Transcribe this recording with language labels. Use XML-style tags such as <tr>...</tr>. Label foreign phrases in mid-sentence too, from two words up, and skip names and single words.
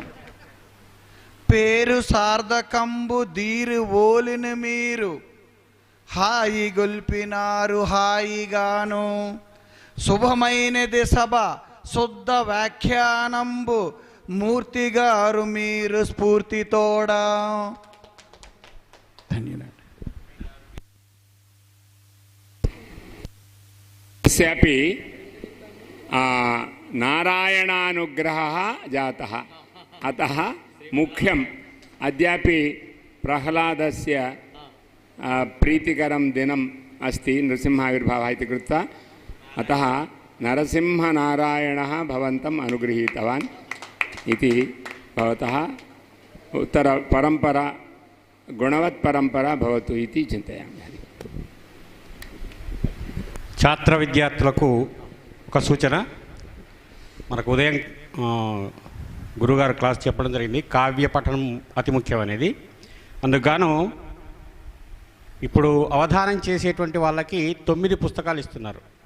<te>పేరు సార్థకంబు దీరు ఓలిని మీరు హాయి గొల్పినారు హాయిగాను శుభమైనది సభ శుద్ధ వ్యాఖ్యానంబు మూర్తిగారు మీరు స్ఫూర్తితోడా. ధన్యవాదాలు.</te> <sa>తస్యాపి నారాయణానుగ్రహः जातः अतः मुख्यम् अद्यापि प्रह्लादस्य प्रीतिकरं दिनम् अस्ति नृसिंहाविर्भावः इति कृत्वा अतः नरसिंहनारायणः भवन्तम् अनुगृहीतवान् इति भवतः उत्तरपरम्परा गुणवत्परम्परा भवतु इति चिन्तयामि.</sa> <te>ఛాత్ర విద్యార్థులకు ఒక సూచన. మనకు ఉదయం గురుగారు క్లాస్ చెప్పడం జరిగింది, కావ్య పఠనం అతి ముఖ్యం అనేది. అందుకుగాను ఇప్పుడు అవధానం చేసేటువంటి వాళ్ళకి 9 పుస్తకాలు ఇస్తున్నారు.</te>